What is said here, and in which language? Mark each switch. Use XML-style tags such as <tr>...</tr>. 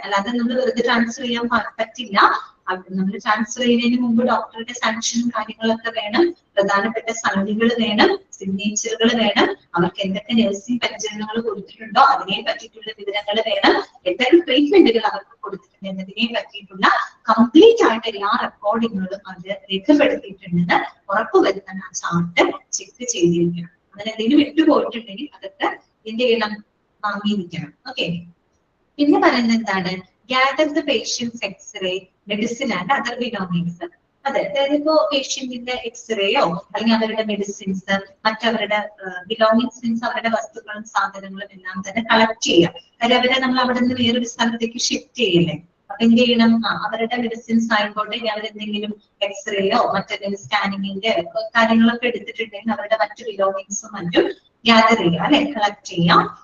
<ml>അല്ലാതെ നമ്മൾ വെറുതെ ട്രാൻസ്ഫർ ചെയ്യാൻ പറ്റില്ല. നമ്മൾ ട്രാൻസ്ഫർ ചെയ്യുന്നതിന് മുമ്പ് ഡോക്ടറുടെ സാങ്ഷനും കാര്യങ്ങളൊക്കെ വേണം, പ്രധാനപ്പെട്ട സൈനുകൾ വേണം, സിഗ്നേച്ചറുകൾ വേണം, അവർക്ക് എന്തൊക്കെ നഴ്സിംഗ് പരിചരണങ്ങൾ കൊടുത്തിട്ടുണ്ടോ അതിനെ പറ്റിയിട്ടുള്ള വിവരങ്ങൾ വേണം, എന്തൊക്കെ ട്രീറ്റ്മെന്റുകൾ അവർക്ക് കൊടുത്തിട്ടുണ്ട് എന്നതിനെ പറ്റിയിട്ടുള്ള കംപ്ലീറ്റ് ആയിട്ട് എല്ലാ റെക്കോർഡിങ്ങുകളും അത് രേഖപ്പെടുത്തിയിട്ടുണ്ടെന്ന് ഉറപ്പുവരുത്താൻ ആ ചാർട്ട് ചെക്ക് ചെയ്തിരിക്കണം. അങ്ങനെ എന്തെങ്കിലും വിട്ടുപോയിട്ടുണ്ടെങ്കിൽ അതൊക്കെ എന്ത് ചെയ്യണം? വാങ്ങിയിരിക്കണം. ഓക്കെ, പിന്നെ പറയുന്നത് എന്താണ്?</ml> <en>gather the patient's X-ray, medicine and other belongings.</en> <ml>അതെ, അതായത് ഇപ്പോ പേഷ്യന്റിന്റെ എക്സ്റേയോ അല്ലെങ്കിൽ അവരുടെ മെഡിസിൻസ്, മറ്റവരുടെ ബിലോങ്ങിങ്സ് മീൻസ് അവരുടെ വസ്തുക്കളും സാധനങ്ങളും എല്ലാം തന്നെ കളക്ട് ചെയ്യാം. കാര്യം അവരെ നമ്മൾ അവിടെ നിന്ന് വേറൊരു സ്ഥലത്തേക്ക് ഷിഫ്റ്റ് ചെയ്യില്ലേ. അപ്പൊ എന്ത് ചെയ്യണം, അവരുടെ മെഡിസിൻസ് ആയിക്കോട്ടെ, അവരെന്തെങ്കിലും എക്സ്റേയോ മറ്റെന്തെങ്കിലും സ്കാനിങ്ങിന്റെ കാര്യങ്ങളൊക്കെ എടുത്തിട്ടുണ്ടെങ്കിൽ അവരുടെ മറ്റു ബിലോങ്ങിങ്സും മറ്റും ഗ്യാദർ ചെയ്യാം അല്ലെ, കളക്ട് ചെയ്യാം.</ml>